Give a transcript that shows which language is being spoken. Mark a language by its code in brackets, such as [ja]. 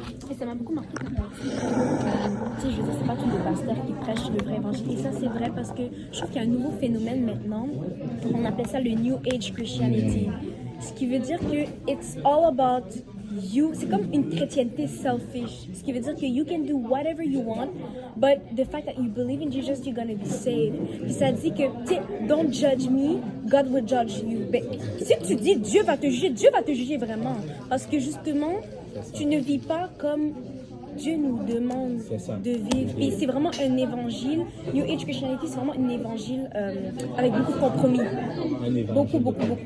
[fr] Et ça m'a beaucoup marqué quand tu sais, je veux dire, c'est pas tous les pasteurs qui prêchent le vrai évangile. Et ça, c'est vrai parce que je trouve qu'il y a un nouveau phénomène maintenant. On appelle ça le New Age Christianity. Ce qui veut dire que [en] it's all about you. [fr] C'est comme une chrétienté selfish. Ce qui veut dire que [en] you can do whatever you want, but the fact that you believe in Jesus, you're gonna be saved. [fr] Puis ça dit que, tu sais, [en] don't judge me, God will judge you. [fr] Ben, si tu dis Dieu va te juger vraiment. Parce que justement, tu ne vis pas comme Dieu nous demande de vivre. Et c'est vraiment un évangile. New Age Christianity, c'est vraiment un évangile avec beaucoup de compromis. Beaucoup.